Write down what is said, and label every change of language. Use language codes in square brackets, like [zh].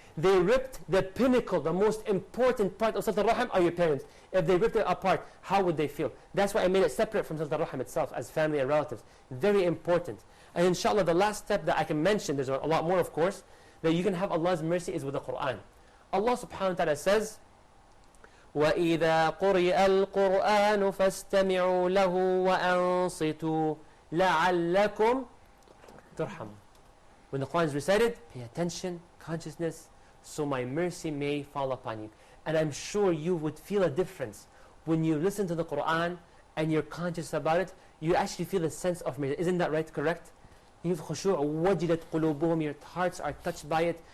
[en] They ripped the pinnacle, the most important part of Silat al-Rahim are your parents. If they ripped it apart, how would they feel? That's why I made it separate from Silat al-Rahim itself as family and relatives. Very important. And inshallah, the last step that I can mention, there's a lot more of course, that you can have Allah's mercy is with the Quran. Allah subhanahu wa ta'ala says, [ar] وَإِذَا قُرِئَ الْقُرْآنُ فَاسْتَمِعُوا لَهُ وَأَنصِتُوا لَعَلَّكُمْ تُرْحَمُونَ. [en] When the Quran is recited, pay attention, consciousness, so my mercy may fall upon you. And I'm sure you would feel a difference when you listen to the Quran and you're conscious about it. You actually feel a sense of mercy. Isn't that right? Correct? You have khushu', wajilat qulubuhum, your hearts are touched by it.